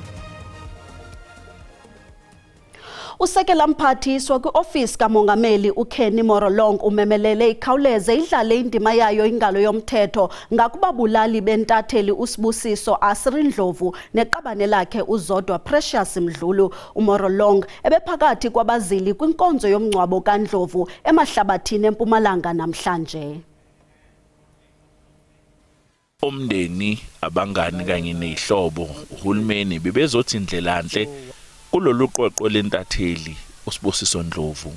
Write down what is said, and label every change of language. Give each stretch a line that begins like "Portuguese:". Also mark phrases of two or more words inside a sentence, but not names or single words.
Xhosa: Usekela mphathiswa kwiofisi kamongameli uKenny Morolong umemelele ikhawuleze idlale indima yayo ingalo yomthetho ngakubabulali bentatheli uSibusiso Asirindlovu neqabane lakhe uZodwa Precious Mdlulu. uMorolong ebephakathi kwabazili kwinkonzo yomngcwabo kaNdlovu emahlabathini eMpumalanga namhlanje. Umndeni, abangani kanye nezihlobo uhulumeni bebezothi indlelanhle kulolu qoqo lentatheli uSibusiso Ndlovu.